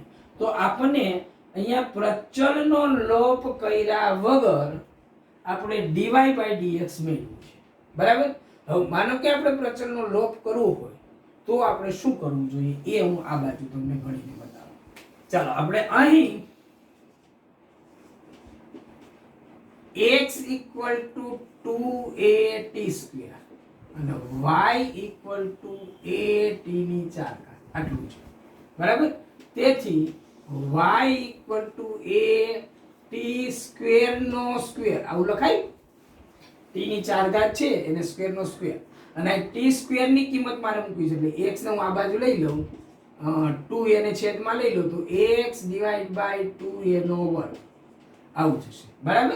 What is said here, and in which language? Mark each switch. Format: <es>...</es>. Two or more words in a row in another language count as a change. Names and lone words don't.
<gu>તો આપણને અહીંયા પ્રચલનો લોપ કર્યા વગર આપણે</gu> <en>dy by dx</en> <gu>મેળવ્યું છે. બરાબર? હવે માનો કે આપણે પ્રચલનો લોપ કરવો હોય તો આપણે શું કરવું જોઈએ એ હું આ બાજુ તમને ગણીને બતાવું. ચાલો આપણે અહીં x</gu> <en>equal to</en> <gu>2at² અને y</gu> <en>equal to</en> <gu>at⁴ આટલું છે. બરાબર? તેથી y</gu> <en>equal to</en> <gu>at² નો સ્ક્વેર આવું લખાય. t ની 4 ઘાત છે એને સ્ક્વેર નો સ્ક્વેર અને t² ની કિંમત મારે મૂકવી છે એટલે x ને હું આ બાજુ લઈ લઉં, 2a ને છેદમાં લઈ લઉં તો x</gu> <en>divide by</en> <gu>2a નો વર્ગ આવું થશે. બરાબર?</gu>